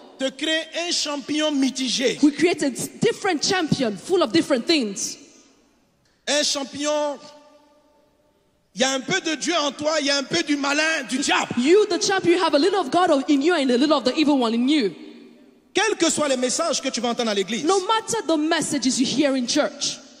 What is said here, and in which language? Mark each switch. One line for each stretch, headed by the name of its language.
French: te crée un champion mitigé.
English: we create a different champion full of different things.
French: Un champion, il y a un peu de Dieu en toi, il y a un peu du malin, du diable.
English: You, the champion, you have a little of God in you and a little of the evil one in you.
French: Quels que soient les messages que tu vas entendre à l'église,
English: No matter the messages you hear in church,